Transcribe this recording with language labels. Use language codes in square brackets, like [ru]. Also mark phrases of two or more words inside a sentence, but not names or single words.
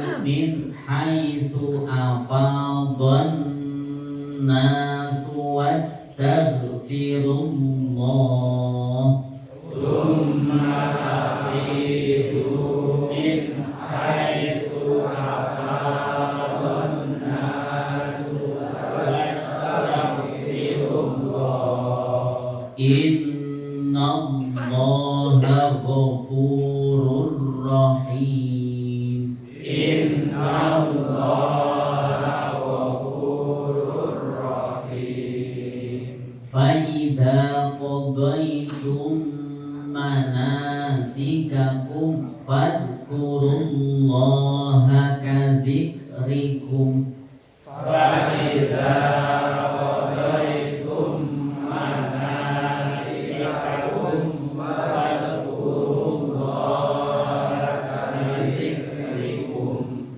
[ar] من حيث أفاض الناس واستغفروا الله. ثم أفيضوا من حيث أفاض الناس واستغفروا الله. إن الله غفور رحيم. إن الله غفور رحيم. فإذا قضيتم مناسككم فاذكروا الله كذكركم. فإذا قضيتم مناسككم فاذكروا الله كذكركم.